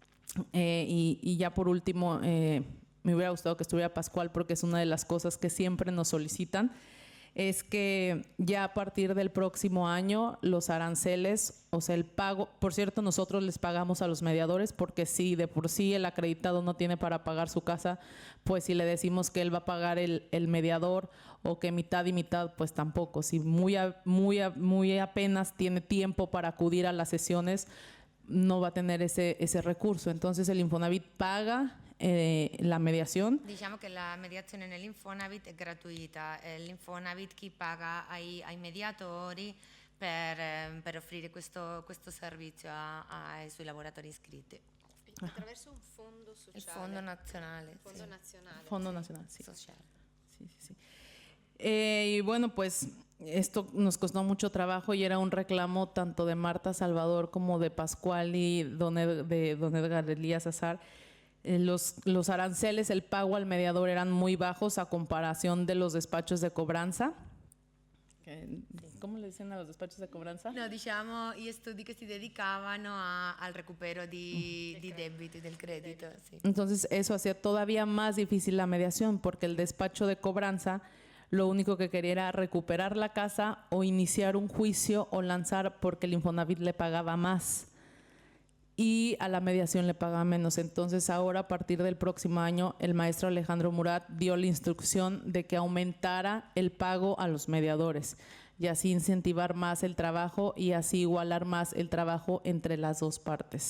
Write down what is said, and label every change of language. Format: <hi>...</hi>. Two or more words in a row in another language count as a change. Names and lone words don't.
<es>Y ya por último, me hubiera gustado que estuviera Pascual, porque es una de las cosas que siempre nos solicitan, es que ya a partir del próximo año los aranceles, o sea, el pago, por cierto, nosotros les pagamos a los mediadores, porque si de por sí el acreditado no tiene para pagar su casa, pues si le decimos que él va a pagar el mediador, o que mitad y mitad, pues tampoco. Si muy apenas tiene tiempo para acudir a las sesiones, no va a tener ese recurso. Entonces el Infonavit paga la mediación.</es> <it>Diciamo che la mediazione nell'Infonavit è gratuita, è l'Infonavit chi paga ai mediatori per offrire questo servizio ai suoi lavoratori iscritti. Attraverso un fondo sociale. Il fondo nazionale. Fondo nazionale.</it> <es>Fondo Nacional, sí.</es> <it>Sociale.</it> <es>Sí. Y bueno, pues esto nos costó mucho trabajo y era un reclamo tanto de Marta Salvador como de Pascual y de don Edgar Elías Azar. Los aranceles, el pago al mediador eran muy bajos a comparación de los despachos de cobranza. ¿Cómo le dicen a los despachos de cobranza? No,</es> <it>diciamo gli studi che si dedicavano al recupero di debiti, del credito. Sì.</it> <es>Entonces eso hacía todavía más difícil la mediación, porque el despacho de cobranza lo único que quería era recuperar la casa o iniciar un juicio o lanzar, porque el Infonavit le pagaba más y a la mediación le pagaba menos. Entonces ahora, a partir del próximo año, el maestro Alejandro Murat dio la instrucción de que aumentara el pago a los mediadores y así incentivar más el trabajo y así igualar más el trabajo entre las dos partes.</es>